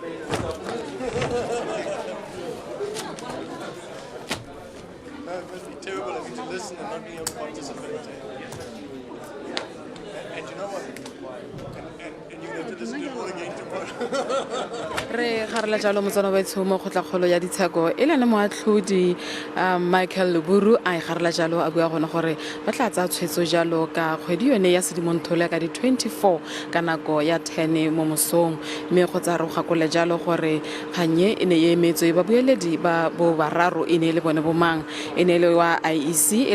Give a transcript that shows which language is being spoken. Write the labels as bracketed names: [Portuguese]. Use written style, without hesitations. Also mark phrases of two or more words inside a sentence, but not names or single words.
[English] No, it must be terrible having to listen and not being able to participate. And you know what? And you have to listen to it all again tomorrow. [Tswana] re garela jalo motsana wa itshomo kgotla ya ditsheko e le moatlhodi Michael Luburu a garela jalo a bua gona gore ba tla tsa tshwetso jalo ka kgwedi yone ya Sedimonthole ka di 24 ka nako ya 10 mo mosong mme go tsa re gakole jalo gore ganye e ne ye emetswe ba bueledi ba bo bararo e ne le bone bomang e ne le wa IEC e